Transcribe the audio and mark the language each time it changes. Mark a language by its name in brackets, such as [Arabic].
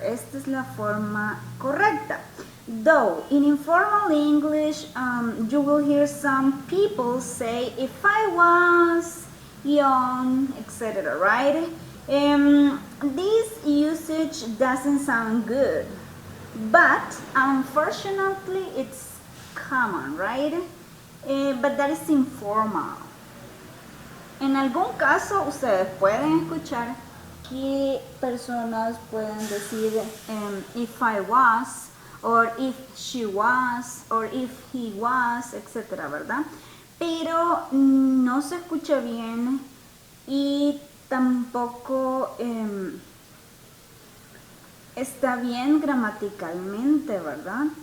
[Spanish] Esta es la forma correcta. [English] Though, in informal English, you will hear some people say, if I was young, etc., right? This usage doesn't sound good, but unfortunately, it's common, right? But that is informal. [Spanish] En algún caso, ustedes pueden escuchar que personas pueden decir, [English] if I was, or if she was, or if he was, [Spanish] etc., ¿verdad? Pero no se escucha bien y tampoco está bien gramaticalmente, ¿verdad?